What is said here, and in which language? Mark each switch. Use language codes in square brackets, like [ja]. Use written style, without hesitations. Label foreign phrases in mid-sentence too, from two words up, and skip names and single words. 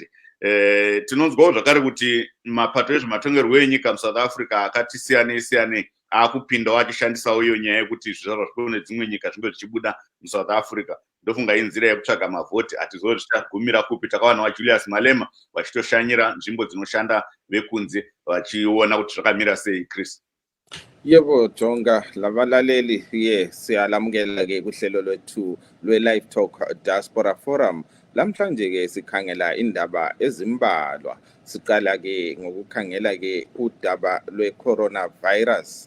[sn] Tinonzwawo zvakare kuti mapato ezvematongerwo enyika muSouth Africa akati siyanei akupindawo achishandisawo iyo nyaya yekuti zvizvarwa zvekune dzimwe nyika zvinge zvichibuda muSouth Africa. Ndofunga inzira yekutsvaga mavhoti atizvo zvichagumira kupi. Takawana Julius Malema vachitoshanyira nzvimbo dzinoshanda vekunze vachiona kuti zvakamira sei. Chris. [nd] Yebo Jonga, labalaleli siyalamukela ke kuhlelo lwethu lwe-Livetalk Diaspora Forum. Lamhlanje ke sikhangela indaba ezimbalwa. Siqala ke ngokukhangela ke udaba lwe-coronavirus.